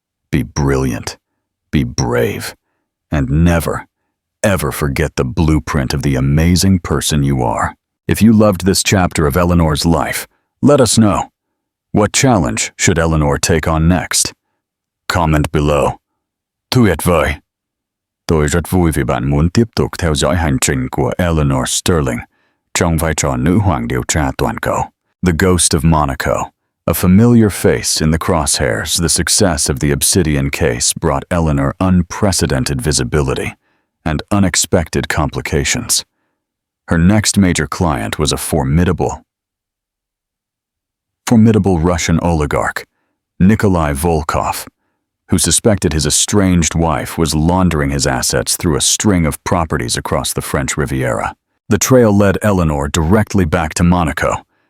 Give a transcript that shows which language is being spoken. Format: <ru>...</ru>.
<en>Be brilliant, be brave, and never, ever forget the blueprint of the amazing person you are. If you loved this chapter of Eleanor's life, let us know. What challenge should Eleanor take on next? Comment below.</en> <vi>Tuyệt vời. Tôi rất vui vì bạn muốn tiếp tục theo dõi hành trình của Eleanor Sterling trong vai trò nữ hoàng điều tra toàn cầu.</vi> <en>The Ghost of Monaco. A familiar face in the crosshairs, the success of the Obsidian case brought Eleanor unprecedented visibility and unexpected complications. Her next major client was a formidable Russian oligarch, Nikolai Volkov, who suspected his estranged wife was laundering his assets through a string of properties across the French Riviera. The trail led Eleanor directly back to Monaco,</en>